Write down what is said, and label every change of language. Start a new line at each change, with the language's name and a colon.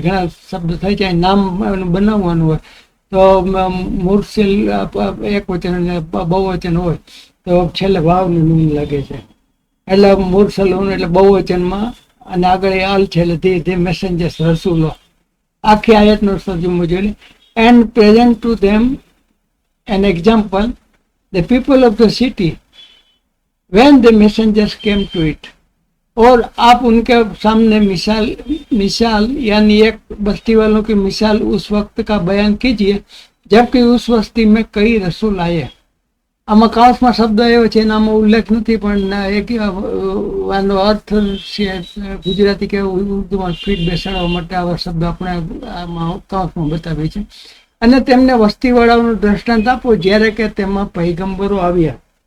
Gujarati: એનાથી ઘણા શબ્દ થાય છે. નામ બનાવવાનું હોય તો મુરસિલ એક વચન અને બહુવચન હોય તો છેલ્લે વાવનું નૂન લાગે છે એટલે મુરસલુન એટલે બહુવચનમાં અને આગળ અલ છે એટલે
English: the messengers,
Gujarati: રસૂલો. આખી આયતનો તર્જુમો જોઈએ.
English: And present to them an example, the people of the city, when the messengers came to it.
Hindi: और आप उनके सामने मिसाल यानी एक बस्ती वालों की मिसाल उस वक्त का बयान कीजिए जबकि उस बस्ती में कई रसूल आए.
Gujarati: આમાં કાઉસમાં શબ્દ આવ્યો છે એનામાં ઉલ્લેખ નથી પણ એક આનો અર્થ છે ગુજરાતી કે ઉર્દુમાં ફીટ બેસાડવા માટે આવા શબ્દ આપણે આમાં કાઉસમાં બતાવે છે. અને તેમને વસ્તીવાળાઓનું દ્રષ્ટાંત આપો જ્યારે કે તેમાં પૈગંબરો આવ્યા.